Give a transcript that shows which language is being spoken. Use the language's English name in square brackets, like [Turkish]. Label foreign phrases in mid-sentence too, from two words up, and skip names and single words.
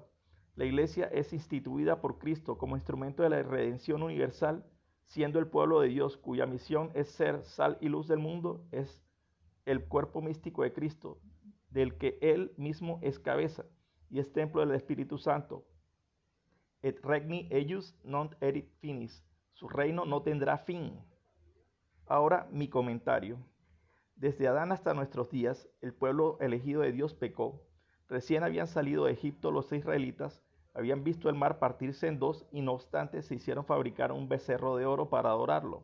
[Spanish] La iglesia es instituida por Cristo como instrumento de la redención universal, siendo el pueblo de Dios cuya misión es ser sal y luz del mundo, es el cuerpo místico de Cristo, del que Él mismo es cabeza y es templo del Espíritu Santo. [Latin] Et regni eius non erit finis. [Spanish] Su reino no tendrá fin. Ahora mi comentario. Desde Adán hasta nuestros días, el pueblo elegido de Dios pecó. Recién habían salido de Egipto los israelitas, habían visto el mar partirse en dos y no obstante se hicieron fabricar un becerro de oro para adorarlo.